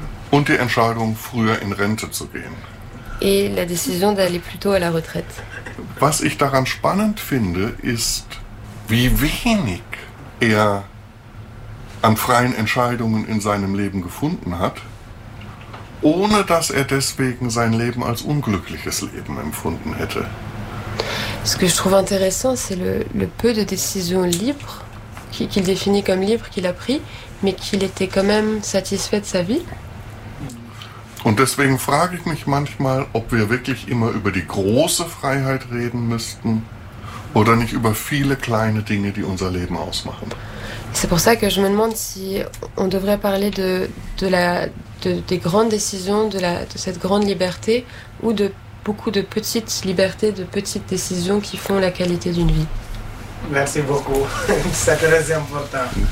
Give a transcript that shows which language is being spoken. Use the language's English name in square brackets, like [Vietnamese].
[German] Und die Entscheidung, früher in Rente zu gehen. [French] Et la décision d'aller plus tôt à la retraite. [German] Was ich daran spannend finde, ist, wie wenig er an freien Entscheidungen in seinem Leben gefunden hat, ohne dass er deswegen sein Leben als unglückliches Leben empfunden hätte. [French] Ce que je trouve intéressant, c'est le peu de décisions libres, qu'il définit comme libres, qu'il a pris, mais qu'il était quand même satisfait de sa vie. [German] Und deswegen frage ich mich manchmal, ob wir wirklich immer über die große Freiheit reden müssten oder nicht über viele kleine Dinge, die unser Leben ausmachen. [French] C'est pour ça que je me demande si on devrait parler des grandes décisions, de cette grande liberté ou de beaucoup de petites libertés, de petites décisions qui font la qualité d'une vie. Merci beaucoup. C'est très important.